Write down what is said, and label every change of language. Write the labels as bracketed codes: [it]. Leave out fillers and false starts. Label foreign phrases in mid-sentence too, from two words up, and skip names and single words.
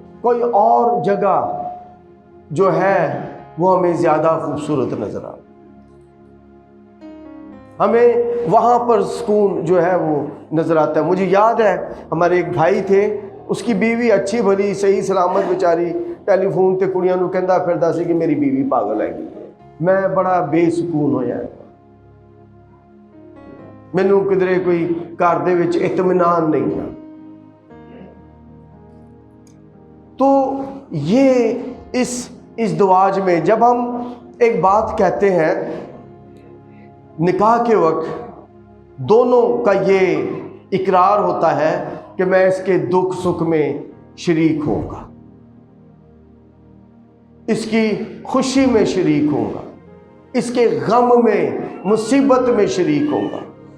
[ur] کوئی اور جگہ جو ہے وہ ہمیں زیادہ خوبصورت نظر آ، ہمیں وہاں پر سکون جو ہے وہ نظر آتا ہے۔ مجھے یاد ہے ہمارے ایک بھائی تھے، اس کی بیوی اچھی بھلی صحیح سلامت بیچاری [pa] ٹیلی فون تے کڑیاں نو کہندا پھردا سی کہ میری بیوی پاگل ہے گی۔ میں بڑا بے سکون ہویا، مینوں کدھرے کوئی گھر دے وچ اطمینان نہیں ہے۔ [ur] تو یہ اس ازدواج میں جب ہم ایک بات کہتے ہیں، نکاح کے وقت دونوں کا یہ اقرار ہوتا ہے کہ میں اس کے دکھ سکھ میں شریک ہوں گا، اس کی خوشی میں شریک ہوں گا، اس کے غم میں مصیبت میں شریک ہوں گا۔